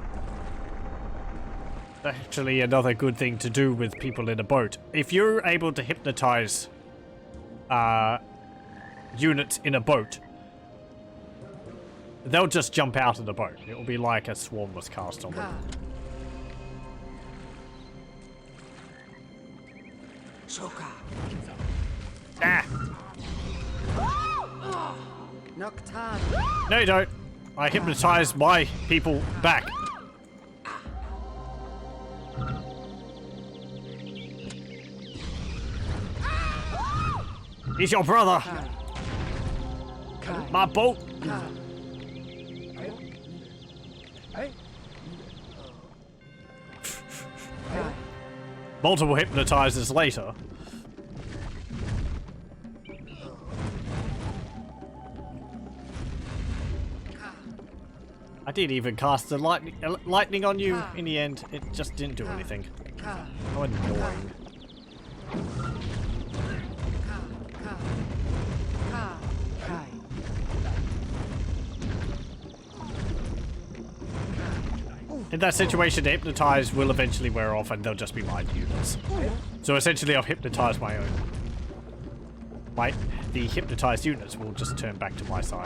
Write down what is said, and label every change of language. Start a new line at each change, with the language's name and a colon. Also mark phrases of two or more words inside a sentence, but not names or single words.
English: Actually, another good thing to do with people in a boat. If you're able to hypnotize units in a boat, they'll just jump out of the boat. It will be like a swarm was cast on them. Ka. Shoka. Ah! Noctan. No, you don't. I hypnotize my people back. He's your brother. Kai. Kai. My boat. Ka. Hey. Kai. Multiple hypnotizers later. Ka. I did even cast the lightning on you in the end. It just didn't do anything. Ka. How annoying. Ka. Ka. Ka. Kai. In that situation, the hypnotize will eventually wear off and they'll just be my units. So essentially I've hypnotized my own. The hypnotized units will just turn back to my side.